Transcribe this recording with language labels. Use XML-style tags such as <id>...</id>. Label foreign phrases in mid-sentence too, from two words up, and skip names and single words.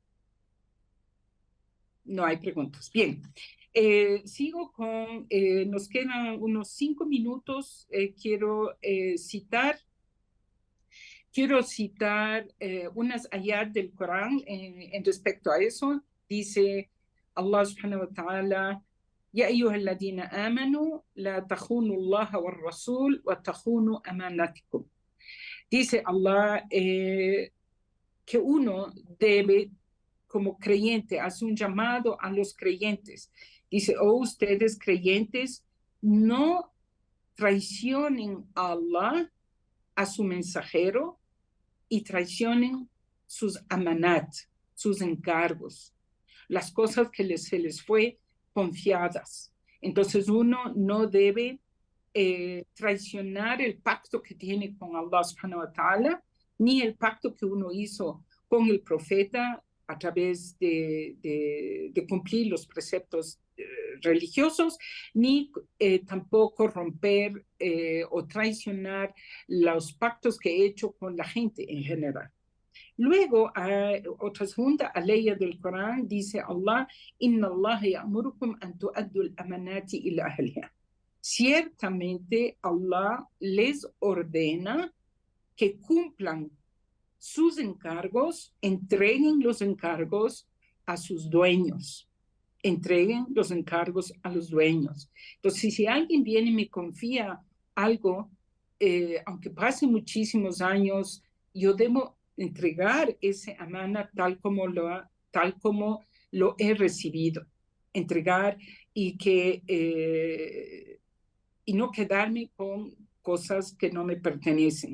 <es>No hay preguntas. Bien. Sigo con, nos quedan unos 5 minutos. Quiero citar unas ayat del Corán en respecto a eso.</es> <ar>Dice الله سبحانه وتعالى: يا أيها الذين آمنوا لا تخونوا الله والرسول وتخونوا أماناتكم.</ar> <es>Dice Allah que uno debe, como creyente, hace un llamado a los creyentes. Dice: oh, ustedes creyentes, no traicionen a Allah, a su mensajero, y traicionen sus amanat, sus encargos, las cosas que se les fue confiadas. Entonces uno no debe traicionar el pacto que tiene con Allah</es> <ar>سبحانه وتعالى,</ar> <es>ni el pacto que uno hizo con el profeta a través de cumplir los preceptos religiosos, ni tampoco romper o traicionar los pactos que he hecho con la gente en general. Luego, otra segunda aleya del Corán dice Allah,</es> <ar>إن الله يأمركم أن تؤدوا الأمانات إلى أهلها.</ar> <es>Ciertamente Allah les ordena que cumplan sus encargos, entreguen los encargos a sus dueños, entreguen los encargos a los dueños. Entonces, si alguien viene y me confía algo, aunque pase muchísimos años, yo debo entregar ese amana tal como lo he recibido, entregar y no quedarme con cosas que no me pertenecen.</es>